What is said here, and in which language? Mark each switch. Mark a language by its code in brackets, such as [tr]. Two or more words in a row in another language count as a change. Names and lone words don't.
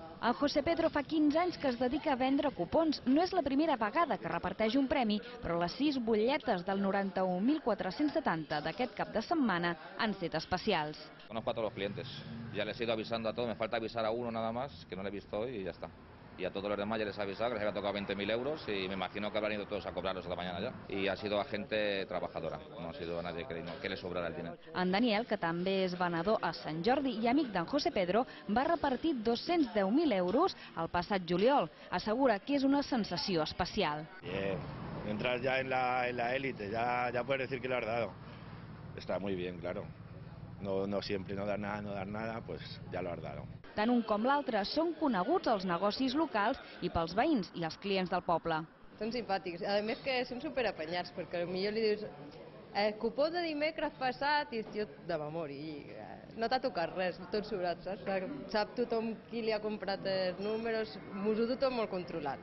[ca] El José Pedro fa 15 anys que es dedica a vendre cupons. No és la primera vegada que reparteix un premi, però les 6 butlletes del 91.470 d'aquest cap de setmana han estat especials. [es] Conozco a todos los clientes. Ya les he ido avisando a todos. Me falta avisar a uno nada más, que no le he visto hoy y ya está. Y a todos los demás ya les he avisado que les había tocado 20.000 euros y me imagino que habrán ido todos a cobrarlos esta mañana ya. Y ha sido a gente trabajadora, no ha sido a nadie que le sobrara el dinero. [ca] En Daniel, que també és venedor a Sant Jordi i amic d'en José Pedro, va repartir 210.000 euros el passat juliol. Assegura que és una sensació especial. [es] Bien, entras ya en la élite, ya puedes decir que lo has dado. Está muy bien, claro. No siempre no dar nada, pues ya lo has dado. [ca] Tant un com l'altre són coneguts als negocis locals i pels veïns i els clients del poble. Són simpàtics, a més que són superapanyats, perquè potser li dius cupó de dimecres passat i jo de memòria, no t'ha tocat res, tot sobrat, saps? Sap tothom qui li ha comprat els números, m'ho du tot molt controlat.